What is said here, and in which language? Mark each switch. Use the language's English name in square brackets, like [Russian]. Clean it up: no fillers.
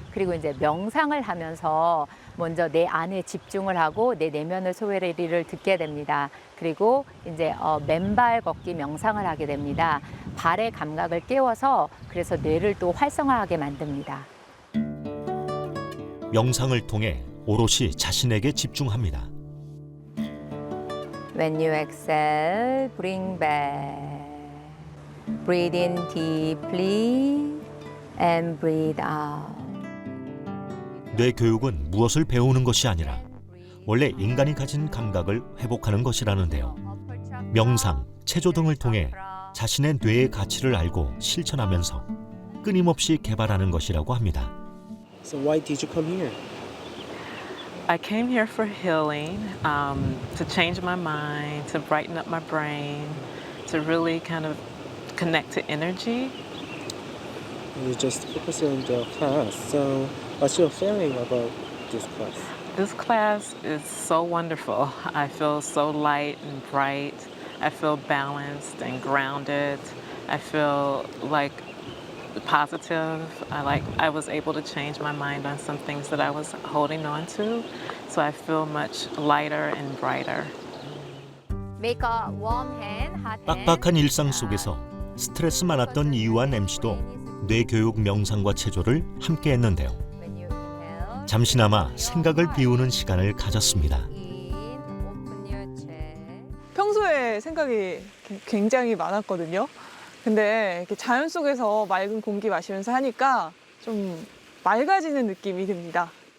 [Korean] 그리고 이제 명상을 하면서 먼저 내 안에 집중을 하고 내 내면의 소리를 듣게 됩니다. 그리고 이제 맨발 걷기 명상을 하게 됩니다. 발의 감각을 깨워서 그래서 뇌를 또 활성화하게 만듭니다. 명상을 통해 오롯이 자신에게 집중합니다. [English] When you exhale, bring back. Breathe in deeply and breathe out. [Korean] 뇌교육은 무엇을 배우는 것이 아니라 원래 인간이 가진 감각을 회복하는 것이라는데요. 명상, 체조 등을 통해 자신의 뇌의 가치를 알고 실천하면서 끊임없이 개발하는 것이라고 합니다. [English] So why did you come here? I came here for healing, to change my mind, to brighten up my brain, to really kind of connect to energy. You just focus on the class. So what's your feeling about this class? This class is so wonderful. I feel so light and bright. I feel balanced and grounded. I feel like positive. I was able to change my mind on some things that I was holding on to. So I feel much lighter and brighter. Make a warm hand, hot hand. [Korean] 빡빡한 일상 속에서 스트레스 많았던 이유한 MC도 뇌교육 명상과 체조를 함께 했는데요. [English] When you inhale, [Korean] 잠시나마 생각을 비우는 시간을 가졌습니다. [English] in, open your chest. [Korean] 평소에 생각이 굉장히 많았거든요. 근데 이렇게 자연 속에서 맑은 공기 마시면서 하니까 좀 맑아지는 느낌이 듭니다.